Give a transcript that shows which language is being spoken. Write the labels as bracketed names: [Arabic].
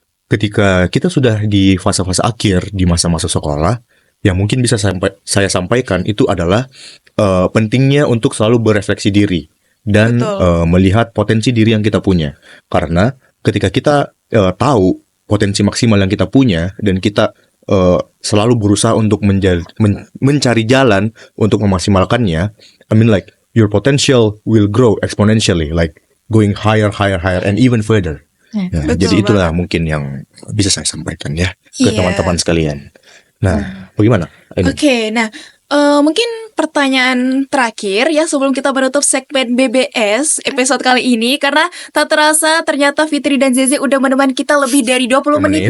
[Indonesian] Ketika kita sudah di fase-fase akhir di masa-masa sekolah, yang mungkin bisa saya sampaikan itu adalah pentingnya untuk selalu berefleksi diri dan Betul. melihat potensi diri yang kita punya. Karena ketika kita tahu potensi maksimal yang kita punya dan kita selalu berusaha untuk mencari jalan untuk memaksimalkannya. [English] I mean like your potential will grow exponentially, like going higher, and even further. [Indonesian] Ya, Betul jadi itulah banget. mungkin yang bisa saya sampaikan ya ke Iya. teman-teman sekalian. Nah, bagaimana? Ini. Oke, nah mungkin pertanyaan terakhir ya sebelum kita menutup segmen BBS episode kali ini, karena tak terasa ternyata Fitri dan Zeze udah menemani kita lebih dari 20 menit